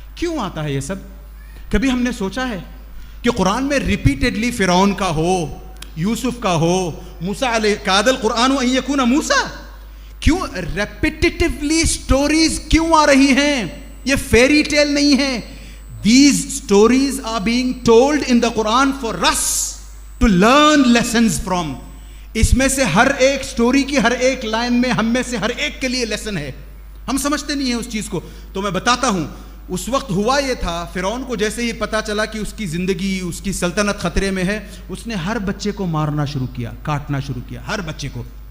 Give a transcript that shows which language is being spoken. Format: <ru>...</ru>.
<ur>کیوں آتا ہے یہ سب؟ کبھی ہم نے سوچا ہے کہ قرآن میں ریپیٹڈلی فرعون کا ہو, یوسف کا ہو, موسیٰ علیہ کاد القرآن ان یکون موسیٰ, کیوں ریپیٹیٹیولی سٹوریز کیوں آ رہی ہیں؟ یہ فیری ٹیل نہیں ہے.</ur> <en>These stories are being told in the Quran for us to learn lessons from.</en> <ur>اس میں سے ہر ایک سٹوری کی ہر ایک لائن میں ہم میں سے ہر ایک کے لیے لیسن ہے. ہم سمجھتے نہیں ہیں اس چیز کو. تو میں بتاتا ہوں, اس وقت ہوا یہ تھا, فرعون کو جیسے ہی پتا چلا کہ اس کی زندگی, اس کی سلطنت خطرے میں ہے, اس نے ہر بچے کو مارنا شروع کیا, کاٹنا شروع کیا, ہر بچے کو.</ur>